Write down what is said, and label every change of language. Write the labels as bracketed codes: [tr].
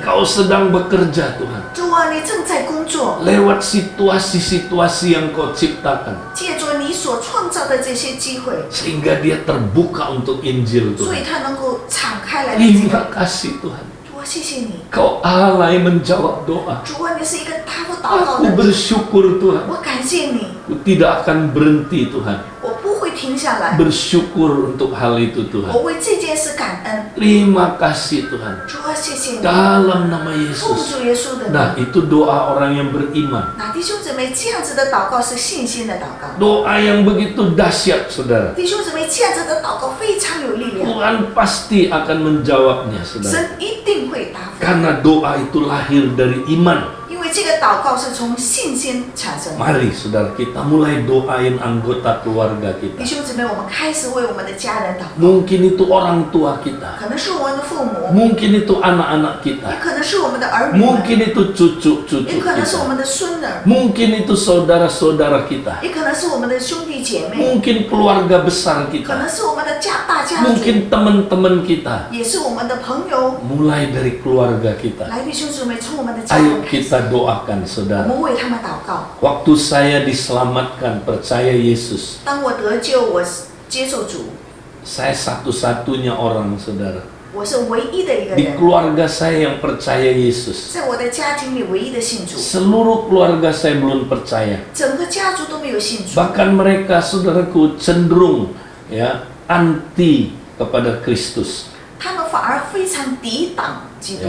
[id] Engkau sedang bekerja Tuhan. [zh] 主啊，你正在工作， [id] Lewat situasi-situasi yang Kau ciptakan. [zh] 借着你所创造的这些机会， [id] Sehingga dia terbuka untuk Injil [zh] 所以 [id] Tuhan. [zh] 他能够敞开来理解。 [id] Terima kasih Tuhan. [zh] 主啊，谢谢你， [id] Kau Allah yang menjawab doa. [zh] 主啊，你是一个答复祷告 [id] Aku [zh] 的主， [id] bersyukur Tuhan. [zh] 我感谢你， [id] Aku tidak akan berhenti Tuhan. [zh] 我不会停下来， [id] Bersyukur untuk hal itu Tuhan. [zh] 我为这件事感恩。 [id] Terima kasih Tuhan. [zh] 主啊，谢谢你， [id] Dalam nama [zh] 奉 [id] Yesus. [zh] 主耶稣的 [id] Nah [zh] 名。 [id] itu doa orang yang beriman. [zh] 那弟兄姊妹，这样子的祷告是信心的祷告。 [id] Doa yang begitu dahsyat saudara. [zh] 弟兄姊妹，这样子的祷告非常有力量， [id] Tuhan pasti akan menjawabnya saudara. [zh] 神一定会答复， [id] Karena doa itu lahir dari iman. [zh] 因为这个祷告是从信心产生的。 [id] Mari saudara kita mulai doain anggota keluarga [zh] 弟 [id] kita. [zh] 兄姊妹，我们开始为我们的家人祷告， [id] Mungkin itu orang tua kita. [zh] 可能是我们的父母， [id] Mungkin itu anak-anak [zh] 也 [id] kita. [zh] 可能是我们的儿女们， [id] Mungkin itu cucu-cucu [zh] 也可能是我 [id] kita. [zh] 们的孙儿， [id] Mungkin itu saudara-saudara kita. [zh] 也可能是我们的兄弟姐妹， [id] Mungkin keluarga besar [zh] 可 [id] kita. [zh] 能是我们的大家族， [id] Mungkin teman-teman kita. [zh] 也是我们的朋友。 [id] Mulai dari keluarga kita. [zh] 来，弟兄姊妹，从我们的家 [id] Ayo [zh] 人开始， [id] kita doakan [zh] 我 [id] saudara. [zh] 们为他们祷告。 [id] Waktu saya diselamatkan, percaya Yesus. [zh] 当我得救，我接受主， [id] Saya satu-satunya orang saudara [zh] 我是唯一的一个 [id] Di [zh] 人， [id] keluarga saya yang percaya Yesus. [zh] 在我的家庭里唯一的信主， [id] Seluruh keluarga saya belum percaya. [zh] 整个家族都没有信主， [id] Bahkan mereka, saudaraku, cenderung ya anti kepada Kristus. [zh] 他们反而非常抵挡基督，